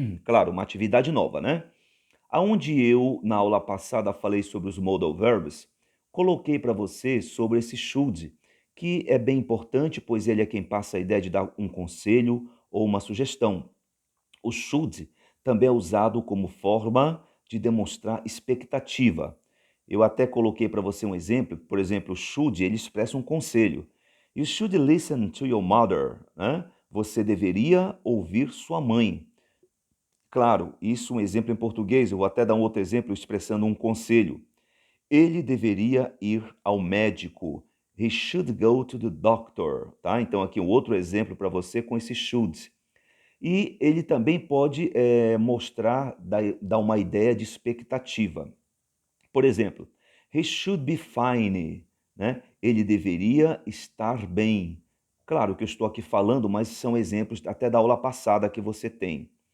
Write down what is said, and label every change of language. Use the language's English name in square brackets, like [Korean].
[Portuguese] Claro, uma atividade nova, né? Aonde eu, na aula passada, falei sobre os modal verbs, coloquei para você sobre esse should, que é bem importante, pois ele é quem passa a ideia de dar um conselho ou uma sugestão. O should também é usado como forma de demonstrar expectativa. Eu até coloquei para você um exemplo, por exemplo, o should, ele expressa um conselho. [English] You should listen to your mother, né? [Portuguese] Você deveria ouvir sua mãe. Claro, isso é um exemplo em português, eu vou até dar um outro exemplo expressando um conselho. Ele deveria ir ao médico. [English] He should go to the doctor, tá? [Portuguese] Então aqui um outro exemplo para você com esse should. E ele também pode mostrar, dar uma ideia de expectativa. Por exemplo, [English] he should be fine, né? [Portuguese] Ele deveria estar bem. Claro que eu estou aqui falando, mas são exemplos até da aula passada que você tem.